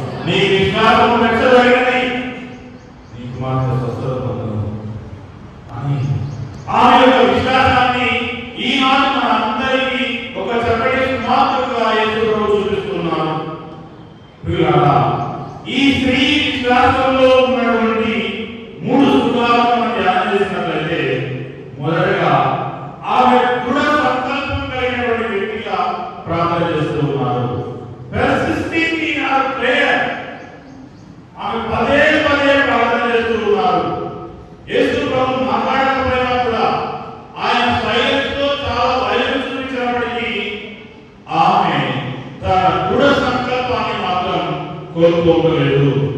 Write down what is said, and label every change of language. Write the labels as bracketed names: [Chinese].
[Telugu] నీ విశ్వాసము మెచ్చదగినది, నీకు మాత్రం స్వస్థత పొందును అని ఆమె యొక్క విశ్వాసాన్ని ఈనాడు మన అందరికీ ఒక చక్కటి మాతృకగా యేసు ప్రభు చూపిస్తున్నారు. ప్రియులారా, ఈ స్త్రీ విశ్వాసంలో ఉన్నటువంటి 3 సుఖాలను మనం ధ్యానం చేసినట్లయితే, మొదటగా ఆమె దృఢ సంకల్పం కలిగినటువంటి వ్యక్తిగా ప్రార్థన చేస్తూ ఉన్నారు. [English] Persisting in her prayer. [Telugu] ఆమె పదే పదే ప్రార్థన చేస్తూ ఉన్నారు. యేసు ప్రభు మాట్లాడకపోయినా కూడా ఆయన సైలెన్స్ తో చాలా వైలెన్స్ చూపించినప్పటికీ ఆమె తన దృఢ సంకల్పాన్ని మాత్రం కోల్పోలేదు.